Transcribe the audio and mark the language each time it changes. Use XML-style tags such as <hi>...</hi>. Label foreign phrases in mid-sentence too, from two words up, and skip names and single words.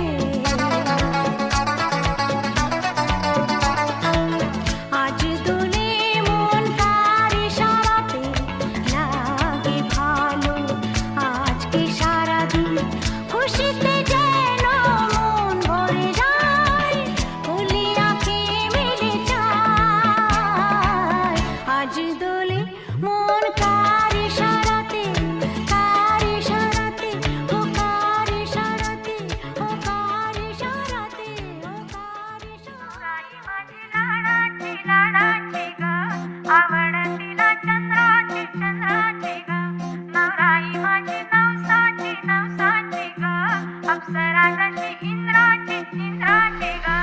<bn>আজ দোলে মন কার ইশারাতে লাগে ভালো আজকে সারাদিন খুশিতে যেন মন ভরে যায় কলি আঁখে মিলে যায় আজ দোলে মন কার ইশারাতে ও কার ইশারাতে ও কার ইশারাতে ও কার</bn> <mr>इशाराई माझी लाडाची लाडाची ग आवडतीला चंद्राची चंद्राची ग नवराई माझी नवसाची नवसाची ग अप्सरा जशी इंद्राची इंद्राची</mr>